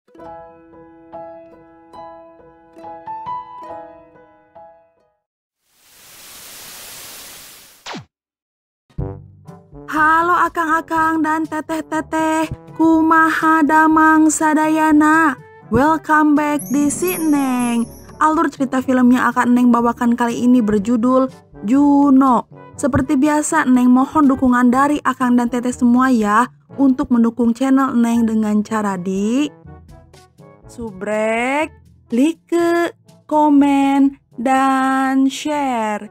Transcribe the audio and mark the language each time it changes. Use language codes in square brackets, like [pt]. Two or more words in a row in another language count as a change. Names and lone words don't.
[id] Halo akang-akang dan teteh-teteh, [su] kumaha damang sadayana. [en] Welcome back [id] di Si Neng. Alur cerita film yang akan Neng bawakan kali ini berjudul Juno. Seperti biasa, Neng mohon dukungan dari akang dan teteh semua ya untuk mendukung channel Neng dengan cara di subrek, like, komen, dan share.